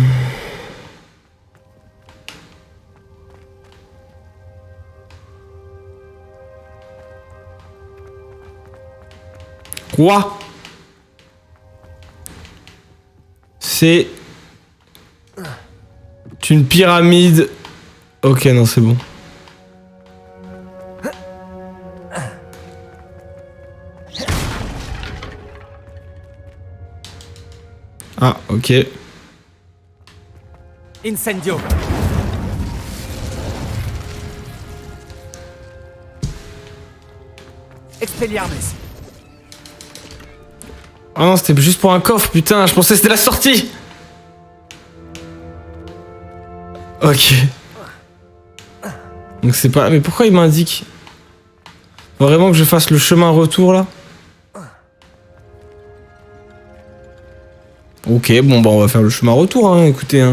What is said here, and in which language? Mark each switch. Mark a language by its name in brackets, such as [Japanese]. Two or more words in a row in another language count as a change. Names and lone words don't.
[French] Quoi? C'est... une pyramide. Ok, non, c'est bon. Ah, ok. Incendio. Expelliarmus. Ah non, c'était juste pour un coffre, putain, je pensais que c'était la sortie. Ok. Donc c'est pas... Mais pourquoi il m'indique? Faut vraiment que je fasse le chemin retour, là? Ok, bon, bah on va faire le chemin retour, hein, écoutez, hein.